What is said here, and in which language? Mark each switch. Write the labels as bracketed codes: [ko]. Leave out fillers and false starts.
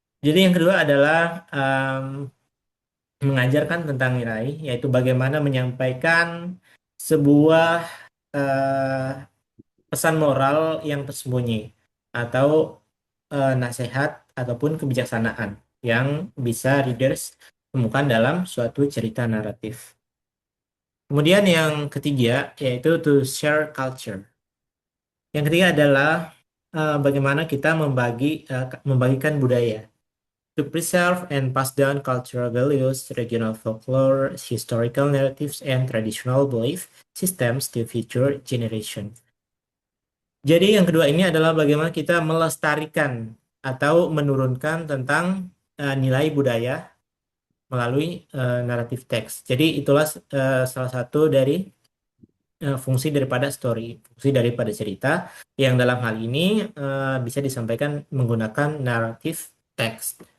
[id] Jadi yang kedua adalah mengajarkan tentang nilai, yaitu bagaimana menyampaikan sebuah eh, pesan moral yang tersembunyi atau nasihat ataupun kebijaksanaan yang bisa readers temukan dalam suatu cerita naratif. Kemudian yang ketiga yaitu [en] to share culture. [id] Yang ketiga adalah bagaimana kita membagikan budaya. [en] To preserve and pass down cultural values, regional folklore, historical narratives, and traditional belief systems to future generation. [id] Jadi yang kedua ini adalah bagaimana kita melestarikan atau menurunkan tentang nilai budaya melalui naratif teks. Jadi itulah salah satu dari fungsi daripada story, fungsi daripada cerita yang dalam hal ini bisa disampaikan menggunakan naratif teks.